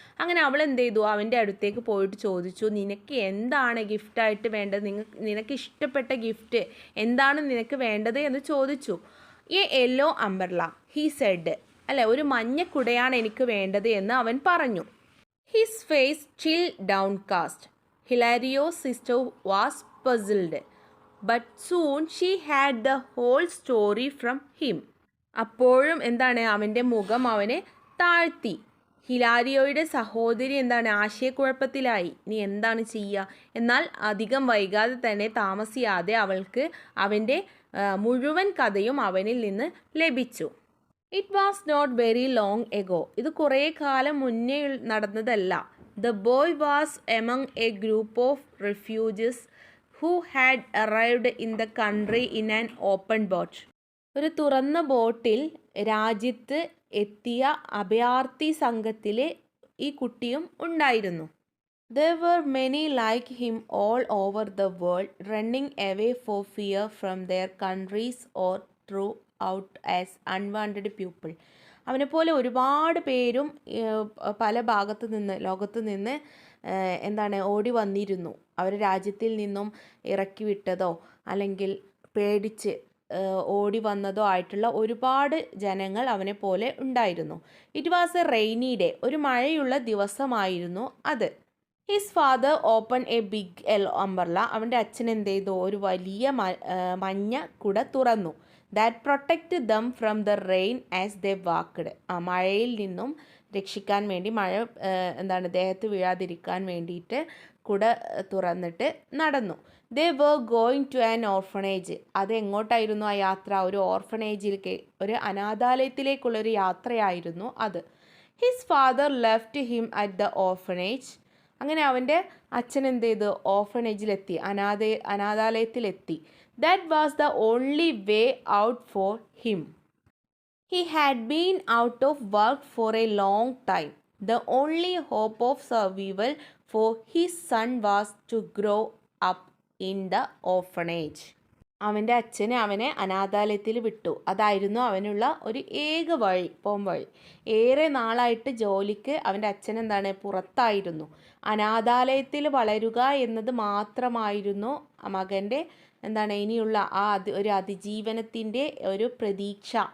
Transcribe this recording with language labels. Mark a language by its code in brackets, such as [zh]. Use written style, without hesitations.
[ml] അങ്ങനെ അവൾ എന്ത് ചെയ്തു, അവൻ്റെ അടുത്തേക്ക് പോയിട്ട് ചോദിച്ചു, നിനക്ക് എന്താണ് ഗിഫ്റ്റായിട്ട് വേണ്ടത്, നിനക്ക് ഇഷ്ടപ്പെട്ട ഗിഫ്റ്റ് എന്താണ് നിനക്ക് വേണ്ടത് എന്ന് ചോദിച്ചു. [en] A yellow umbrella he said. [ml] അല്ലെ, ഒരു മഞ്ഞ കുടയാണ് എനിക്ക് വേണ്ടത് എന്ന് അവൻ പറഞ്ഞു. [en] His face chill downcast. Hilario's sister was puzzled, but soon she had the whole story from him. [ml] അപ്പോഴും അവൻ്റെ മുഖം അവനെ താഴ്ത്തി. ഹിലാരിയോയുടെ സഹോദരി ആശയക്കുഴപ്പത്തിലായി. ഇനി എന്താണ് ചെയ്യുക? എന്നാൽ അധികം വൈകാതെ തന്നെ താമസിയാതെ അവൾക്ക് അവൻ്റെ മുഴുവൻ കഥയും അവനിൽ നിന്ന് ലഭിച്ചു. [en] It was not very long ago. [ml] ഇത് കുറേ കാലം മുന്നേ നടന്നതല്ല. [en] The boy was among a group of refugees who had arrived in the country in an open boat. [ml] ഒരു തുറന്ന ബോട്ടിൽ രാജ്യത്ത് എത്തിയ അഭയാർത്ഥി സംഘത്തിൽ ഈ കുട്ടിയും ഉണ്ടായിരുന്നു. [en] There were many like him all over the world, running away for fear from their countries or through out as unwanted people. [ml] അവനെപ്പോലെ ഒരുപാട് പേരും പല ലോകത്ത് നിന്ന് ഓടി വന്നിരുന്നു. അവർ രാജ്യത്തിൽ നിന്നും ഇറക്കി വിട്ടതോ അല്ലെങ്കിൽ പേടിച്ച് ഓടി വന്നതോ ആയിട്ടുള്ള ഒരുപാട് ജനങ്ങൾ അവനെ പോലെ ഉണ്ടായിരുന്നു. [en] It was a rainy day. [ml] ഒരു മഴയുള്ള ദിവസമായിരുന്നു അത്. [en] His father open a big yellow umbrella. [ml] അവൻ്റെ അച്ഛൻ എന്ത് ചെയ്തു, ഒരു വലിയ മഞ്ഞ കുട തുറന്നു. [en] That protect them from the rain as they walked. [ml] മഴയിൽ നിന്നും രക്ഷിക്കാൻ വേണ്ടി, മഴ ദേഹത്ത് വീഴാതിരിക്കാൻ വേണ്ടിയിട്ട് കുട തുറന്നിട്ട് നടന്നു. [en] They were going to an orphanage. [ml] അത് എങ്ങോട്ടായിരുന്നു ആ യാത്ര? ഒരു ഓർഫണേജിലേക്ക്, ഒരു അനാഥാലയത്തിലേക്കുള്ളൊരു യാത്രയായിരുന്നു അത്. [en] His father left him at the orphanage. [ml] അങ്ങനെ അവൻ്റെ അച്ഛൻ എന്ത് ചെയ്തു, ഓർഫണേജിലെത്തി, അനാഥാലയത്തിലെത്തി. [en] That was the only way out for him. He had been out of work for a long time. The only hope of survival for his son was to grow up in the orphanage. [ml] അവൻ്റെ അച്ഛനെ അവനെ അനാഥാലയത്തിൽ വിട്ടു. അതായിരുന്നു അവനുള്ള ഒരു ഏക വഴി. ഏറെ നാളായിട്ട് ജോലിക്ക് അവൻ്റെ അച്ഛൻ പുറത്തായിരുന്നു. അനാഥാലയത്തിൽ വളരുക എന്നത് മാത്രമായിരുന്നു മകൻ്റെ ഇനിയുള്ള ഒരു അതിജീവനത്തിൻ്റെ ഒരു പ്രതീക്ഷ.